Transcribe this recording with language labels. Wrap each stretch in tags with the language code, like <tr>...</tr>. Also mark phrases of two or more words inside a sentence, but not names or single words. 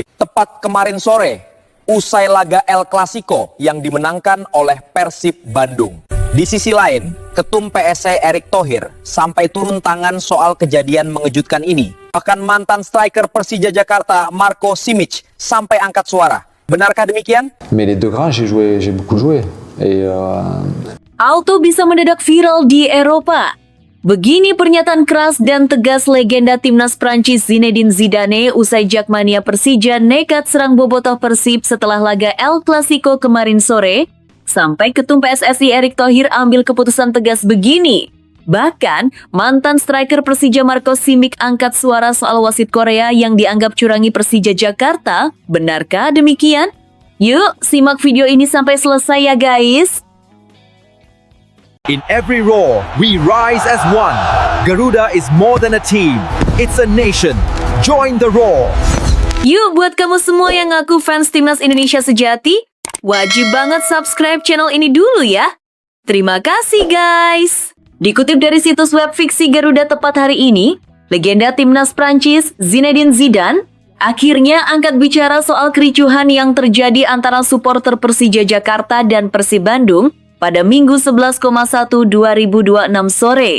<id>Tepat kemarin sore, usai laga El Clasico yang dimenangkan oleh Persib Bandung. Di sisi lain, Ketum PSSI Erick Thohir sampai turun tangan soal kejadian mengejutkan ini. Bahkan mantan striker Persija Jakarta Marco Simic sampai angkat suara. Benarkah demikian?</id> <fr>Mais les deux grands, j'ai beaucoup joué.</fr> <id>Auto bisa mendadak viral di Eropa. Begini pernyataan keras dan tegas legenda timnas Prancis Zinedine Zidane usai jakmania Persija nekat serang bobotoh Persib setelah laga El Clasico kemarin sore, sampai Ketum PSSI Erick Thohir ambil keputusan tegas begini. Bahkan, mantan striker Persija Marco Simic angkat suara soal wasit Korea yang dianggap curangi Persija Jakarta. Benarkah demikian? Yuk, simak video ini sampai selesai ya guys.</id> <en>In every roar, we rise as one. Garuda is more than a team. It's a nation. Join the roar.</en> <id>Yuk, buat kamu semua yang ngaku fans timnas Indonesia sejati, wajib banget</id> <en>subscribe channel</en> <id>ini dulu ya. Terima kasih guys. Dikutip dari situs web fiksi Garuda tepat hari ini, legenda timnas Prancis Zinedine Zidane akhirnya angkat bicara soal kericuhan yang terjadi antara supporter Persija Jakarta dan Persib Bandung pada Minggu 11,1/2026 sore.</id>